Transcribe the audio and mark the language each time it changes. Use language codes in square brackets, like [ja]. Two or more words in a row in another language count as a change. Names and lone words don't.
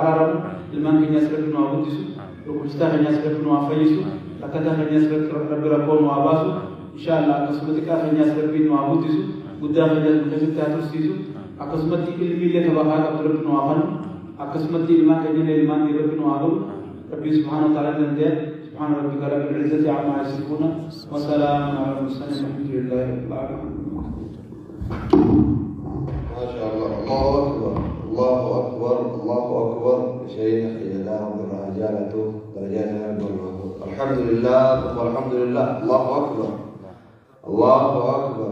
[om] araaramu ilmaan keenyas rabbi nu haa guddisu dhukkubsataa keenyas rabbi nu haa fayyisu rakkataa keenyas rabbi rakkoo nu haa baasu inshallah akkasuma xiqqaa keenyas rabbi nu haa guddisu guddaa keenyas nu keessatti haa tursiisu akkasumatti ilmiillee tabahaa qabdu rabbi nu haa fannu akkasumatti ilmaan keenyallee ilmaan rabbi nu haa godhu rabbi [ar] سبحانه وتعالى [om] dande'a [ar] سبحان ربك رب العزة عما يصفون وسلام على المرسلين والحمد لله رب العالمين. ما شاء الله الله أكبر الله أكبر الله أكبر شيخ إلى رجالته درجات الحمد لله والحمد لله الله أكبر الله أكبر.